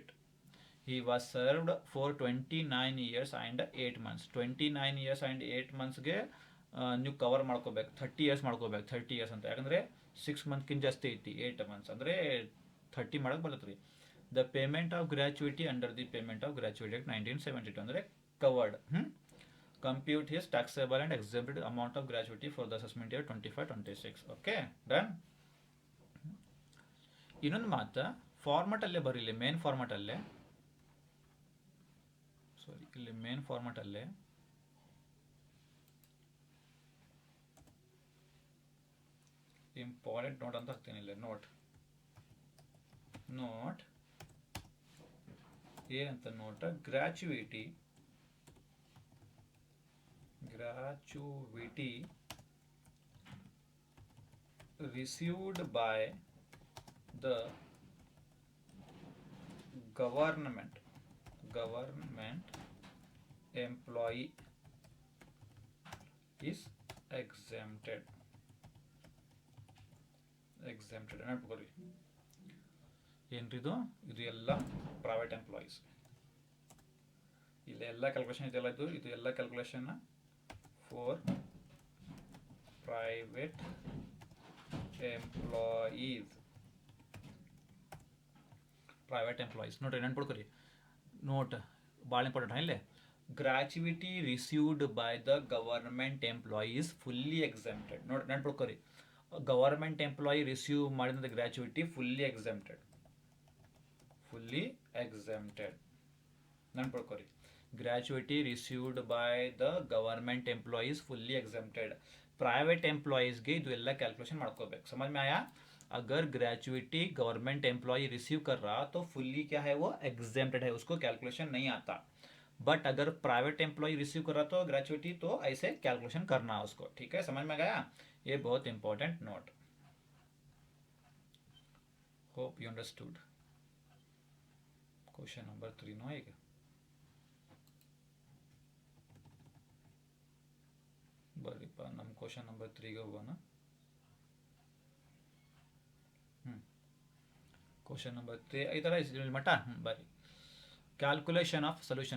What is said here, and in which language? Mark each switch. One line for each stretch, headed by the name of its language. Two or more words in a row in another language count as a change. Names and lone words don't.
English: He was served for 29 years and 8 months. 29 years and 8 months
Kannada: ಗೆ ನೀವು ಕವರ್ ಮಾಡ್ಕೋಬೇಕು. 30 ಇಯರ್ಸ್ ಮಾಡ್ಕೋಬೇಕು. 30 ಇಯರ್ಸ್ ಅಂತ ಯಾಕಂದರೆ 6 ಮಂತ್ಕಿಂತ ಜಾಸ್ತಿ ಐತಿ. 8 ಮಂತ್ಸ್ ಅಂದರೆ 30 ಮಾಡಕ್ಕೆ ಬರುತ್ತೆ ರೀ.
English: The payment of gratuity under the payment of gratuity act 1972 ಅಂದರೆ ಕವರ್ಡ್. Compute his taxable and exempted amount of gratuity for the assessment year 25-26. okay done.
Kannada: ಇನ್ನೊಂದು ಮಾತು ಫಾರ್ಮೆಟಲ್ಲೇ ಬರೀಲಿ, ಮೇನ್ ಫಾರ್ಮೆಟಲ್ಲೇ, ಸಾರಿ ಇಲ್ಲಿ ಮೇನ್ ಫಾರ್ಮೆಟಲ್ಲೇ
English: important note
Kannada: ಅಂತ ಹಾಕ್ತೀನಿ. ಇಲ್ಲಿ ನೋಟ್ ಏನಂತ ನೋಟ,
English: ಗ್ರ್ಯಾಚುಯಿಟಿ received by the government employee is exempted.
Kannada: ನೆನಪುಕೊರಿ ಏನ್ರಿದು, ಇದು ಎಲ್ಲ
English: private employees.
Kannada: ಇಲ್ಲಿ ಎಲ್ಲ ಕ್ಯಾಲ್ಕುಲೇಷನ್ ಇದೆಲ್ಲ, ಇದು ಎಲ್ಲ
English: calculation for private employees.
Kannada: ನೋಡ್ರಿ ನೆನ್ಪಿಡ್ಕೊರಿ, ನೋಟ್ ಭಾಳ ಇಂಪಾರ್ಟೆಂಟ್.
English: ಇಲ್ಲೇ gratuity received by the government employees fully exempted.
Kannada: ನೋಡಿ ನೆನ್ಪಿಡ್ಕೊರಿ,
English: government employee receive
Kannada: ಮಾಡಿದ ಗ್ರ್ಯಾಚುಯಿಟಿ
English: fully exempted.
Kannada: ನೆನ್ಪಿಡ್ಕೊರಿ,
English: gratuity received by the government employees fully exempted. private employees
Kannada: ಗೆ ಇದು ಎಲ್ಲ ಕ್ಯಾಲ್ಕುಲೇಷನ್ ಮಾಡ್ಕೋಬೇಕು.
Hindi: समझ में आया? अगर ग्रेचुइटी
English: government employee receive
Hindi: कर रहा तो फुल्ली क्या है, वो एग्जेम्प्टेड है, उसको कैलकुलेशन नहीं आता. बट अगर
English: private employee receive
Hindi: कर रहा तो ग्रेचुइटी तो ऐसे कैलकुलेशन करना है उसको. ठीक है, समझ में गया? ये बहुत इंपॉर्टेंट नोट.
English: hope you understood. question number
Kannada: 3 नो ಈಗ ಬರ್ರಿಪ್ಪ, ನಮ್ಮ
English: question number
Kannada: 3ಗೆ ಹೋಗೋಣ.
English: question number
Kannada: 3 ಈ ಥರ ಮಟ ಬರ್ರಿ.
English: Calculation of solution.